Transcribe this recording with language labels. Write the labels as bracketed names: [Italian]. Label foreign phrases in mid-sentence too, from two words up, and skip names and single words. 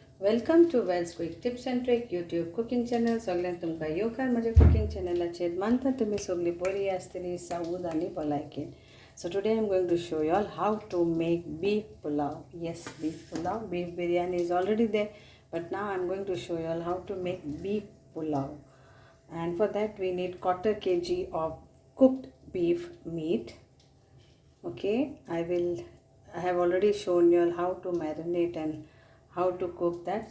[English] welcome to Wells quick tips and trick YouTube cooking channel. [Konkani] सगळ्यांक तुमकां येवकार म्हज्या कुकिंग चॅनलाचेर. मानता तुमी सगळीं बरी आसतली, सावूद आनी भलायकेन. [English] So today I'm going to show you all how to make beef pulao. Yes, beef pulao. Beef biryani is already there, but now I'm going to show you all how to make beef pulao. And for that we need 1/4 kg of cooked beef meat. Okay, I have already shown you all how to marinate and how to cook that.